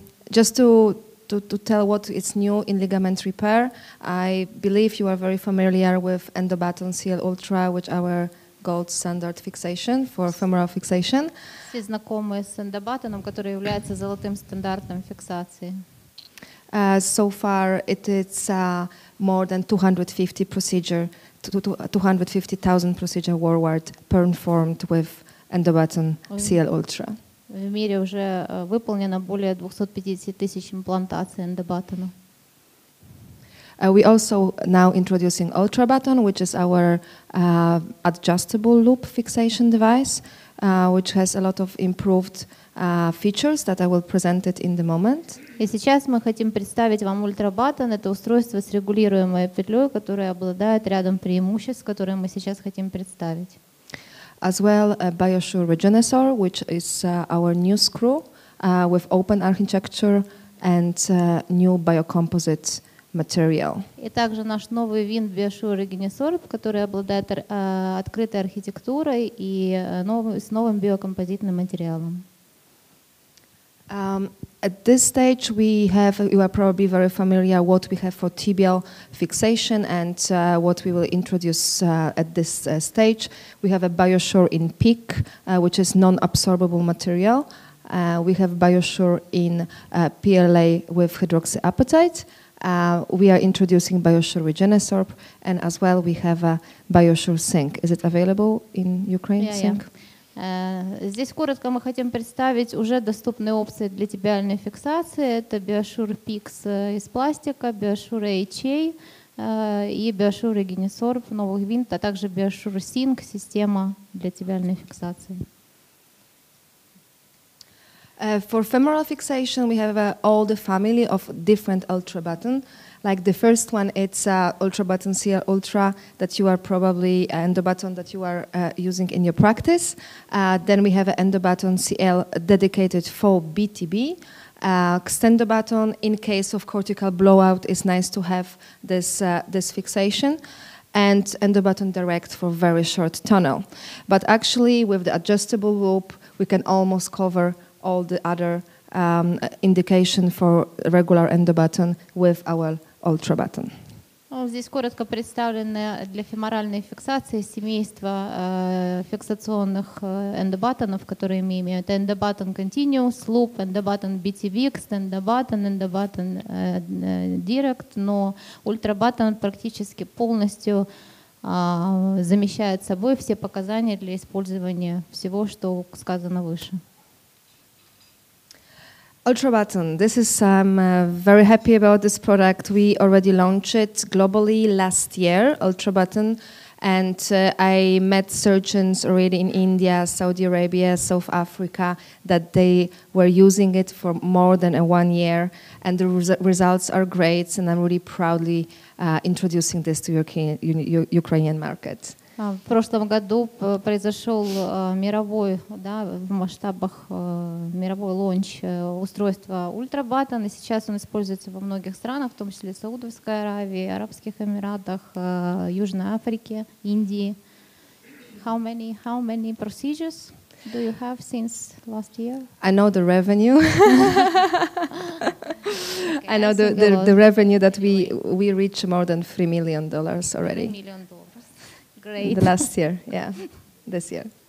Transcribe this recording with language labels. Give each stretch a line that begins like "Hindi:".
English: Just to tell what is new in ligament repair, I believe you are very familiar with Endobaton CL Ultra, which our gold standard fixation for femoral fixation.
Russian: Все знакомы с эндобатоном, который является золотым стандартом фиксации.
English: So far, it is more than 250,000 procedures worldwide performed with Endobaton CL Ultra.
Russian: В мире уже выполнено более 250 тысяч имплантаций эндобатона.
English: We also now introducing Ultrabaton, which is our adjustable loop fixation device, which has a lot of improved features that I will present it in the moment.
Russian: И сейчас мы хотим представить вам Ультрабатон. Это устройство с регулируемой петлей, которое обладает рядом преимуществ, которые мы сейчас хотим представить.
English: As well, BioSure Regenesor, which is our new screw with open architecture and new biocomposite material.
Russian: И также наш новый винт BioSure Regenesor, который обладает открытой архитектурой и с новым биокомпозитным материалом.
English: At this stage, you are probably very familiar what we have for tibial fixation and what we will introduce at this stage. We have a BioSure in PEEK, which is non-absorbable material. We have BioSure in PLA with hydroxyapatite. We are introducing BioSure Regenesorb, and as well we have a BioSure Sync. Is it available in Ukraine? Sync?
Russian: Здесь коротко мы хотим представить уже доступные опции для тибиальной фиксации. Это BioSure PX из пластика, BioSure HA и BioSure Regenesorb новых винт, а также BioSure Sync система для тибиальной фиксации.
English: For femoral fixation, we have all the family of different Ultrabaton. Like the first one, it's Ultrabaton CL Ultra that you are probably Endobaton that you are using in your practice. Then we have an Endobaton CL dedicated for BTB. Extendobaton, in case of cortical blowout, is nice to have this fixation. And Endobaton Direct for very short tunnel. But actually, with the adjustable loop, we can almost cover all the other indication for regular Endobaton with our Ultrabaton.
Russian: Здесь коротко представлены для феморальной фиксации семейство фиксационных эндобатонов, которые мы имеем. Это Endobaton Continuous Loop, Endobaton BTB, Extendobaton, Endobaton Direct, но Ultrabaton практически полностью замещает собой все показания для использования всего, что сказано выше.
English: Ultrabaton, I'm very happy about this product. We already launched it globally last year, Ultrabaton, And I met surgeons already in India, Saudi Arabia, South Africa, that they were using it for more than 1 year, and the results are great, and I'm really proudly introducing this to Ukrainian market.
Russian: В прошлом году произошел мировой, да, в масштабах мировой лонч устройства ультрабаттон, и сейчас он используется во многих странах, в том числе Саудовской Аравии, Арабских Эмиратах, Южной Африке, Индии.
English: How many procedures do you have since last year? I know the revenue. I know the revenue that we reach more than $3 million already. $3 million. Great. The last year, yeah, this year.